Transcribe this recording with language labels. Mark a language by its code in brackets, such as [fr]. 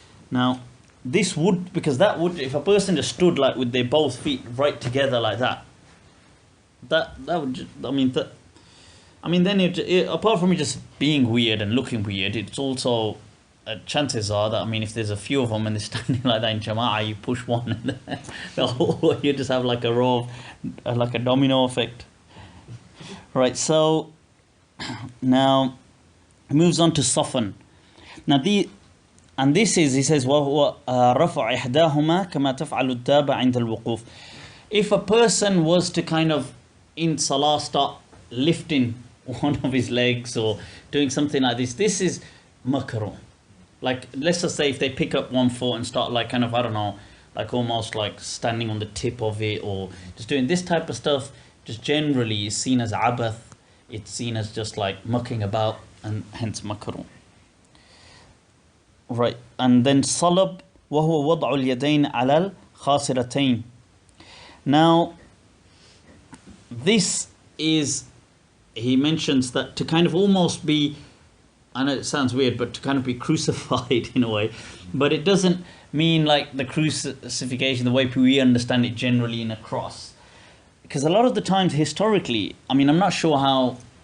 [en] Now, this would, because that would, if a person just stood like with their both feet right together like that would, then it, apart from it just being weird and looking weird, it's also, chances are that, if there's a few of them and they're standing like that in Jama'ah, you push one and then you just have like a row of, like a domino effect. Right, so now he moves on to soften. Now this is, he says, [ar] وَهُوَ رَفْعَ إِحْدَاهُمَا كَمَا تَفْعَلُ الدَّابَ عِنْدَ الْوُقُوفِ. [en] If a person was to kind of, in salah, start lifting one of his legs or doing something like this is makruh. Like, let's just say if they pick up one foot and start like kind of, I don't know, like almost like standing on the tip of it, or just doing this type of stuff, just generally is seen as abath. It's seen as just like mucking about, and hence makruh. Right, and then salab, [ar] وهو وضع اليدين على الخاصرتين. [en] Now, this is, he mentions that to kind of almost be, I know it sounds weird, but to kind of be crucified in a way, but it doesn't mean like the crucifixion, the way we understand it generally in a cross. Because a lot of the times historically, I'm not sure how